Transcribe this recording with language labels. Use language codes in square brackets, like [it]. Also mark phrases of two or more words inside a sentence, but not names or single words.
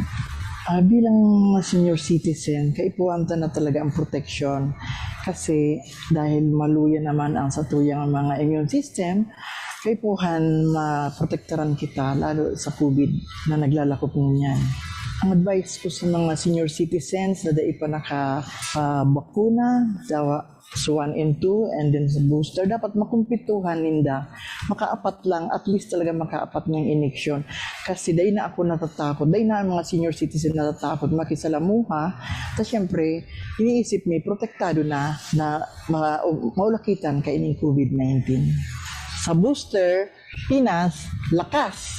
[bik] Bilang senior citizen, kaipuwanta na talaga ang protection kasi dahil maluya naman ang satuyang mga [en] immune system, [bik] kaipuhan maprotektaran kita lalo sa COVID na naglalakop niyan. Ang advice ko sa mga [en] senior citizens [bik] na dahil pa nakabakuna, sa 1 and 2 [en] and then [bik] sa booster, dapat makumpituhan ninda. Makaapat lang, [en] at least [bik] talaga makaapat ng ineksyon. Kasi dahil na ako natatakot, dahil na ang mga [en] senior citizen [bik] natatakot makisalamuha, tapos syempre, iniisip may protektado na maulakitan kaining COVID-19. [tl] Sa booster, Pinas, lakas!